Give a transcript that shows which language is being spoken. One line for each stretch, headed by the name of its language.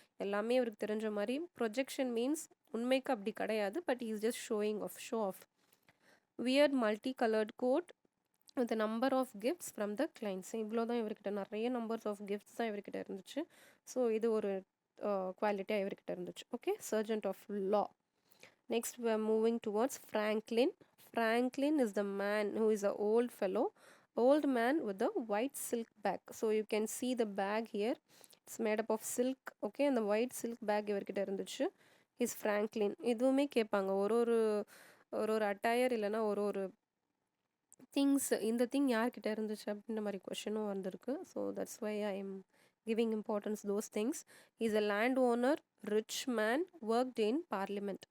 Tamil: எல்லாமே அவருக்கு தெரிஞ்ச மாதிரி. ப்ரொஜெக்ஷன் மீன்ஸ் உண்மைக்கு அப்படி கிடையாது,
English: But is just show off. Weird multi coloured coat with number of gifts from the clients.
Tamil: இவ்வளோ தான் இவர்கிட்ட, நிறைய நம்பர்ஸ் ஆஃப் கிஃப்ட்ஸ் தான் இவர்கிட்ட இருந்துச்சு. ஸோ இது ஒரு குவாலிட்டியாக இவர்கிட்ட இருந்துச்சு.
English: Okay, sergeant of law. Next we are moving towards Franklin. Franklin is the man who is an old man with a white silk bag. So you can see the bag here, it's made up of silk. Okay, and the white silk bag
Tamil: இவர்கிட்ட இருந்துச்சு. Is Franklin. இதுவுமே கேட்பாங்க. ஒரு ஒரு ஒரு ஒரு attire இல்லைன்னா ஒரு ஒரு திங்ஸ், இந்த திங் யார்கிட்ட இருந்துச்சு அப்படின்ற மாதிரி கொஷனும் வந்திருக்கு.
English: So that's why I am giving importance those things. Is a land owner, rich man, worked in parliament.